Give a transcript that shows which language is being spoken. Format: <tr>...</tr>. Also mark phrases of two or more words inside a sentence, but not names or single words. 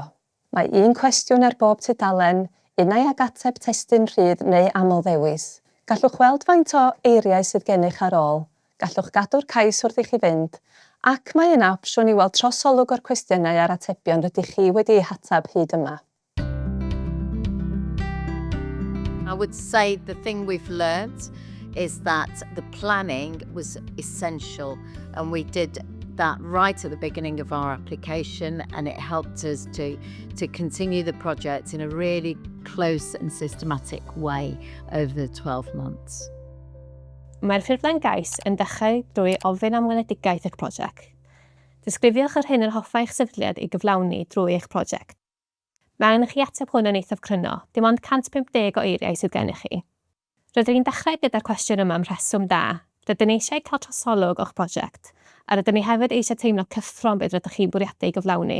<cy>Mae un cwestiwn ar bob tudalen, unai ag ateb testun rhydd neu aml ddewis. Gallwch weld faint o eiriau sydd gennych ar ôl, gallwch gadw'r cais wrth i chi fynd, ac mae yna opsiwn i weld trosolwg o'r cwestiynau a'r atebion rydych chi wedi eu hatab hyd yma.</cy> <en>I would say the thing we've learnt is that the planning was essential, and we did that right at the beginning of our application, and it helped us to continue the project in a really close and systematic way over the 12 months.</en> <cy>Mae'r ffurflen gais yn dechrau drwy ofyn am weledigaeth eich prosiect. Disgrifiwch yr hyn yr hoffa eich sefydliad i gyflawni drwy eich prosiect. Mae angen i chi ateb hwn yn eithaf cryno, dim ond 150 o eiriau sydd gennych chi. Rydyn ni'n dechrau gyda'r cwestiwn yma am rheswm da. Rydyn ni eisiau cael trosolwg o'ch prosiect, a rydyn ni hefyd eisiau teimlo cyffron beth rydych chi'n bwriadu gyflawni.</cy>